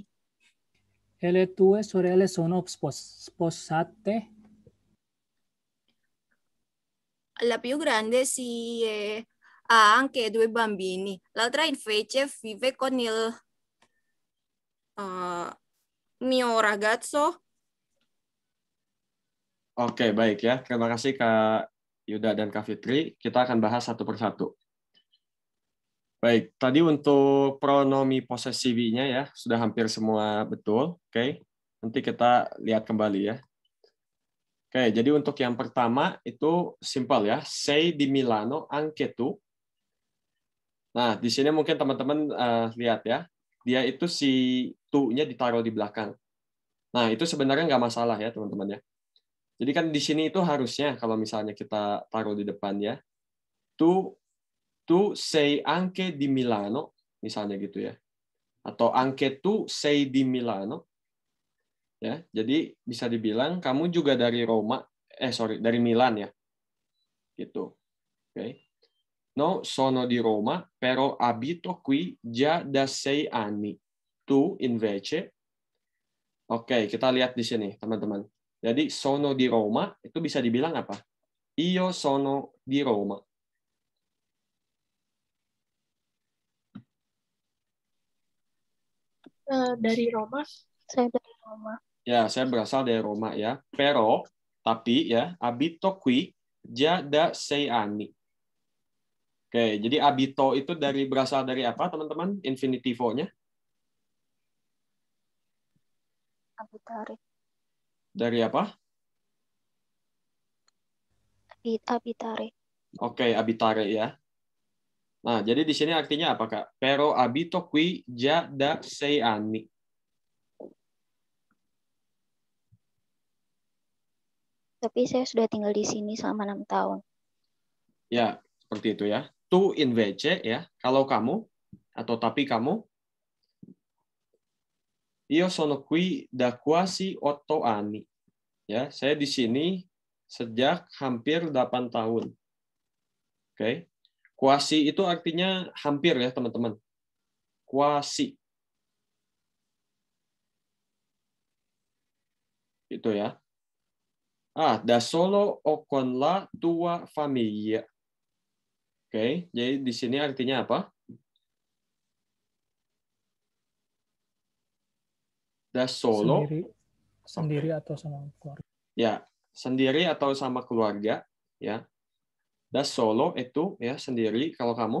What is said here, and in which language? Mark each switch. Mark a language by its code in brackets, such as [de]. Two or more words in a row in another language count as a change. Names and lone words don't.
[it] E le tue sorelle sono sposate? La più grande sì, ha anche 2 bambini. L'altra invece vive con il eh, mio ragazzo. [id] Oke, baik ya. Terima kasih Kak Yuda dan Kak Fitri. Kita akan bahas satu persatu. Baik, tadi untuk [it] pronomi posesivinya [id] ya, sudah hampir semua betul. Oke, nanti kita lihat kembali ya. Oke, jadi untuk yang pertama itu simpel ya. [it] Sei di Milano anche tu. [id] Nah, di sini mungkin teman-teman lihat ya. Dia itu si tu-nya ditaruh di belakang. Nah, itu sebenarnya nggak masalah ya, teman-teman ya. Jadi kan di sini itu harusnya kalau misalnya kita taruh di depan ya. [it] Tu sei anche di Milano, [id] misalnya gitu ya. [it] Atau anche tu sei di Milano. [id] Ya, jadi bisa dibilang kamu juga dari Roma, dari Milan ya. Gitu. Oke. [it] No, sono di Roma, però abito qui già da 6 anni. Tu invece. [id] Oke, kita lihat di sini, teman-teman. Jadi [it] sono di Roma [id] itu bisa dibilang apa? [it] Io sono di Roma. [id] Dari Roma. Saya dari Roma. Ya, saya berasal dari Roma ya. Pero, tapi ya, [it] abito qui già da 6 anni. [id] Oke, jadi abito itu berasal dari apa, teman-teman? Infinitivo-nya? [it] Abitare. [id] Dari apa? [it] Abitare. [id] Oke, abitare ya. Nah, jadi di sini artinya apa, Kak? [it] Pero abito qui già da 6 anni. [id] Tapi saya sudah tinggal di sini selama 6 tahun. Ya, seperti itu ya. [it] Tu invece [id] ya, kalau kamu atau tapi kamu. [it] Io sono qui da quasi 8 anni. [id] Ya, saya di sini sejak hampir 8 tahun. Oke. Quasi itu artinya hampir ya, teman-teman. Quasi. Itu ya. [it] Da solo o con la tua famiglia. [id] Oke, jadi di sini artinya apa? [it] Da solo. [id] Sendiri atau sama keluarga. Ya, sendiri atau sama keluarga, ya. [it] Da solo [id] itu ya sendiri kalau kamu.